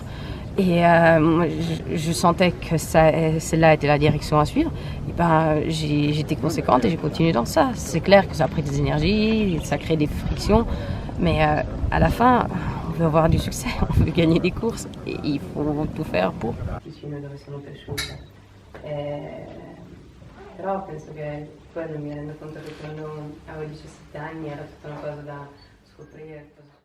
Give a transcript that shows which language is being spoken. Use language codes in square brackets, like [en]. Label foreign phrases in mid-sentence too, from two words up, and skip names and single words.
[fr] Et moi, je sentais que celle-là était la direction à suivre. Et j'étais conséquente et j'ai continué dans ça. C'est clair que ça a pris des énergies, ça crée des frictions. Mais à la fin, on veut avoir du succès, on veut gagner des courses. Et il faut tout faire pour. [it] Però penso che quello mi rendo conto che quando avevo 17 anni era tutta una cosa da scoprire.